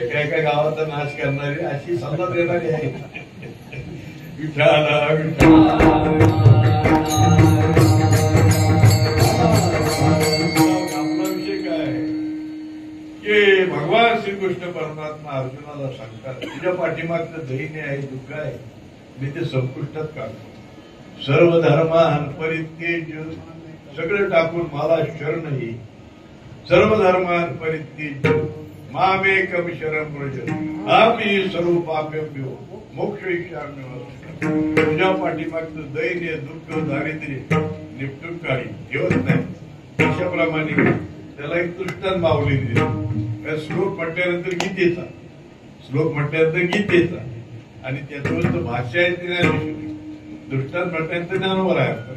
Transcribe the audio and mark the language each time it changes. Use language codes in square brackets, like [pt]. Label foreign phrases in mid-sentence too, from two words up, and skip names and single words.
[mr] एका एका गावाचा नाश करणारी अशी सल्ला देणारी आहे. विठाला विठा भगवान श्रीकृष्ण परमात्मा अर्जुनाला सांगतात, तुझ्या पाठीमागचं दैन्य आहे, दुःख आहे, मी ते संपुष्टात काढतो. [sa] सर्व धर्मान परित्यज्य, [mr] सगळं टाकून मला शरण ये. [sa] सर्व धर्मान परित्यज्य मामेकम शरणं व्रज, अहमि सर्व पापेभ्यो मोक्षयिष्यामि. [mr] तुझ्या पाठीमागचं दैन्य, दुःख, दारिद्र्य निपटून काढी. ठेवत नाही. अशाप्रमाणे त्याला एक दृष्टांत मावली दिली. श्लोक म्हटल्यानंतर गीतेचा, श्लोक म्हटल्यानंतर गीतेचा. आणि त्याचं भाषा आहे ती नाही. दृष्टांत म्हणतात ज्ञानोबर आहे.